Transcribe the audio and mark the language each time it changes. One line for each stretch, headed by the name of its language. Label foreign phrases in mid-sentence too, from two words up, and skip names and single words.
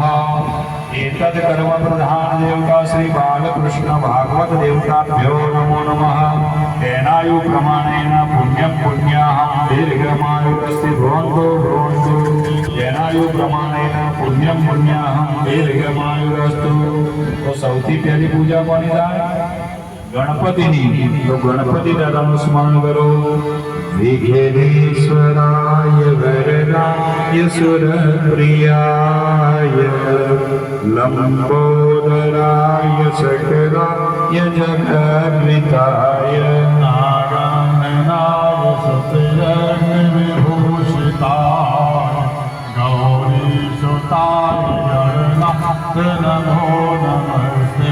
Sanskrit: एतद् कर्म प्रधान देवता श्री बालकृष्ण भागवत देवताभ्यो नमो नमः। तेनायु प्रमाणेन पुण्यं पुण्याहं दीर्घमायुरस्ति भवन्तु भवन्तु। तेनायु प्रमाणेन पुण्यं पुण्याहं दीर्घमायुरस्तु।
Gujarati: तो સૌથી પહેલી પૂજા કોની થાય? ગણપતિની। તો ગણપતિ દાદાનું સ્મરણ કરો।
Sanskrit: વિઘ્નેશ્વરાય વરદાય સુરપ્રિયાય લંબોદરાય શકલાય જગદ્વિતાય નારાયણાય સતયન વિભૂષિતાય ગૌરીસુતાય નમો નમસ્તે।